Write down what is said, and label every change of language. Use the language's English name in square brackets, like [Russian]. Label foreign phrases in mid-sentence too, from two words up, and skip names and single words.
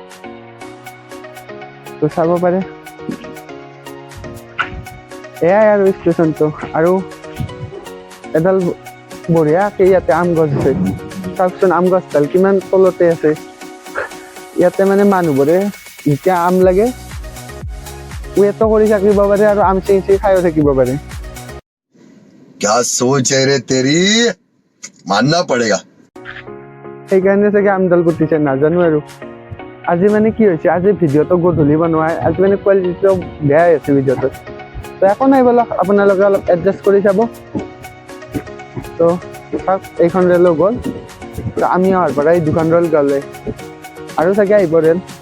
[Assamese] তো চাব পাৰে এয়াই আৰু ষ্টেচনটো আৰু এডাল বঢ়িয়াকৈ ইয়াতে আম গছ আছে চাওকচোন আম গছডাল কিমান তলতে আছে ইয়াতে মানে মানুহবোৰে যেতিয়া আম লাগে ৱেটো কৰি থাকিব পাৰে আৰু আম চিঙি খাইও থাকিব পাৰে [Hindi] क्या सोच है रे तेरी मानना पड़ेगा [Assamese] সেইকাৰণে চাগে আমডাল পুতিছে নাজানো আৰু আজি মানে কি হৈছে আজি ভিডিঅ'টো গধূলি বনোৱা আজি মানে কোৱালিটিটো বেয়া হৈছে ভিডিঅ'টো তো একো নাই বলক আপোনালোকে অলপ এডজাষ্ট কৰি চাব তো চাওক এইখন ৰেলো গ'ল তো আমি অহাৰ পৰা এই দুখন ৰেল গ'লে আৰু চাগে আহিব ৰেল